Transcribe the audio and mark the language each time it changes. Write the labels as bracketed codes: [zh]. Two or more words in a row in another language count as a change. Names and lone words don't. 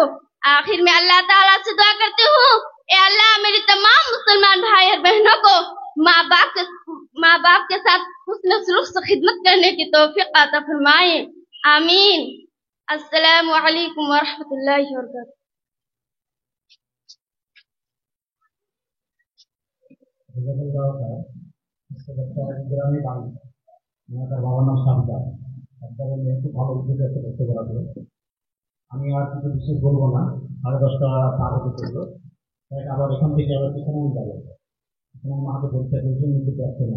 [ur] آخر میں اللہ تعالیٰ سے دعا کرتی ہوں، اے اللہ میری تمام مسلمان بھائی اور بہنوں کو ماں باپ کے ساتھ حسن سلوک سے خدمت کرنے کی توفیق عطا فرمائیں، آمین۔ السلام علیکم ورحمۃ اللہ وبرکاتہ۔ [bn] গ্রামে বাড়ি, আমার বাবার নাম সাবদার। সাবদারের মেয়ে খুব ভালো উদ্যোগ আছে করতে বলা হলো। আমি আর কিছু বিশেষ বলবো না, 10:30 পার হতে চললো, তাই আবার এখান থেকে আবার পিছনে যাবো, পিছনে আমার হাতে পরীক্ষা চলছে, নিতে পারছে না।